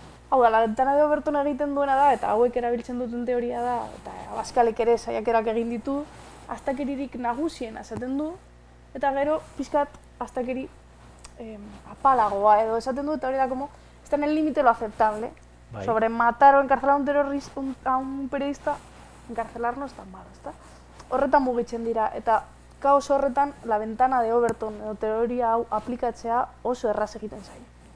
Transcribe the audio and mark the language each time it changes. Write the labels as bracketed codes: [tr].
[eu] Hau da, La Ventana de Overton egiten duena da, eta hauek erabiltzen duten teoria da, eta Abascalek ere saiakerak egin ditu, astakeririk nagusien esaten du, eta gero pixkat astakeri apalagoa edo esaten du, eta hori da, [es] está en el límite lo aceptable. Sobre matar o encarcelar a un periodista, encarcelar no es tan malo, ¿está? [eu] Horretan mugitzen dira, eta kaos horretan, La Ventana de Overton edo teoria hau aplikatzea oso erraz egiten zaio.